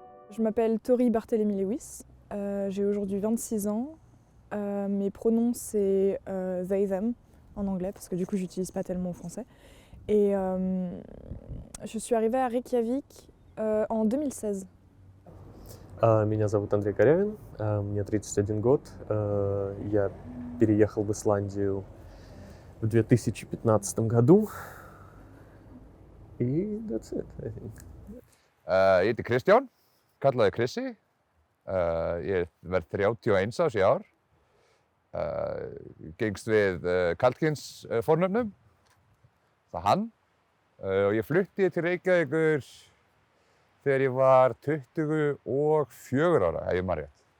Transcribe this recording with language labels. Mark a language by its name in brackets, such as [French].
[French] Je m'appelle Tori Barthélemy-Lewis, j'ai aujourd'hui 26 ans. Mes pronoms c'est they, them en anglais parce que du coup j'utilise pas tellement au français. Et je suis arrivée à Reykjavik en 2016. [Russian] Меня зовут Андрей Горявин, мне 31 год. Я переехал в Исландию в 2015 году. [English] И that's it, I think. [Icelandic] Ég heiti Kristján, kallaði Krissi. Ég verð 31 árs í ár. Gengst við karlkyns fornöfnum, það hann. Og ég flutti til Reykjavíkur þegar ég var 24 ára, ef ég man rétt.